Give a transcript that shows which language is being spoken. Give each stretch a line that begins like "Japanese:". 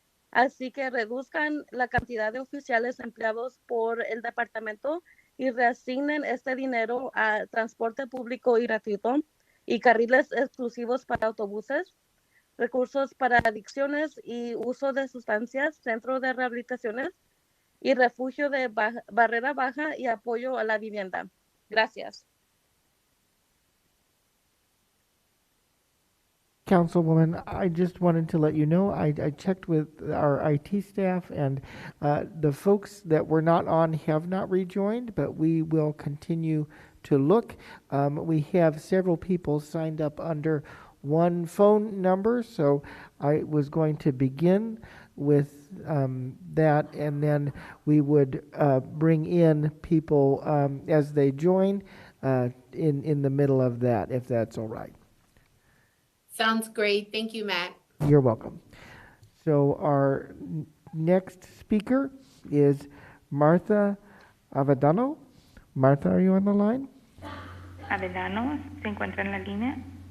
Spanish: Así que reduzcan la cantidad de oficiales empleados por el departamento y reasignen este dinero a transporte público y gratuito y carriles exclusivos para autobuses, recursos para adicciones y uso de sustancias, centros de rehabilitaciones y refugio de barrera baja y apoyo a la vivienda. Gracias.
English: Councilwoman, I just wanted to let you know, I checked with our IT staff, and the folks that were not on have not rejoined, but we will continue to look. We have several people signed up under one phone number, so I was going to begin with that, and then we would bring in people as they join in the middle of that, if that's all right. Sounds great. Thank you, Matt. You're welcome. So our next speaker is Martha Avadano. Martha, are you on the line?
Spanish: Avadano, ¿se encuentra en la línea?